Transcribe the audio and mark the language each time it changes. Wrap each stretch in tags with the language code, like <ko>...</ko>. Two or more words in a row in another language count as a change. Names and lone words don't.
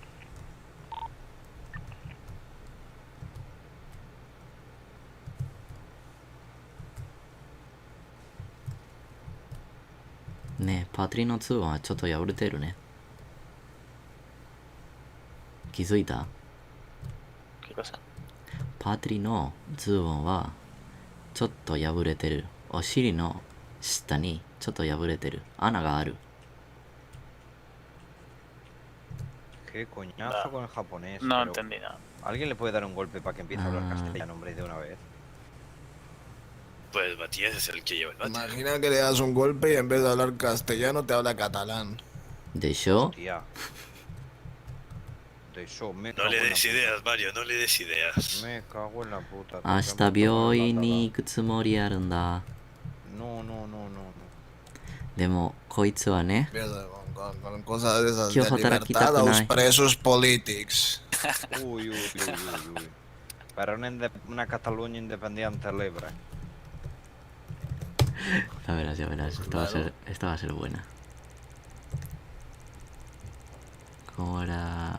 <ja>ね、Patri の ツボ は ちょっと 破れてる ね. Kizuita?</ja> <es>¿Qué cosa?</es> <ja>Patri の ツボ は ちょっと 破れてる. お尻 の 下 に ちょっと 破れてる. 穴 が ある.</ja> <es>Qué coñazo con el japonés. No pero entendí nada. ¿Alguien le puede dar un golpe para que empiece a hablar castellano, hombre, de una vez? Pues Matías es el que lleva el bate. Imagina que le das un golpe y en vez de hablar castellano te habla catalán.</es> <ja>¿Desho?</ja> <es>Hostia. No le des ideas, Mario, no le des ideas. Me cago en la puta.</es> <ja>明日 病院 に 行く つもり あるんだ.</ja> <es>No.</es> <ja>でも、こいつ は ね.</ja> <es>Con cosas de esas</es> <ja>Kyo de hataraki</ja> <es>libertad a</es> <ja>taku</ja> <es>los</es> <ja>nai.</ja> <es>presos políticos. Uy. Para una Cataluña independiente libre. Ya verás. Esta va a ser buena. ¿Cómo era?</es>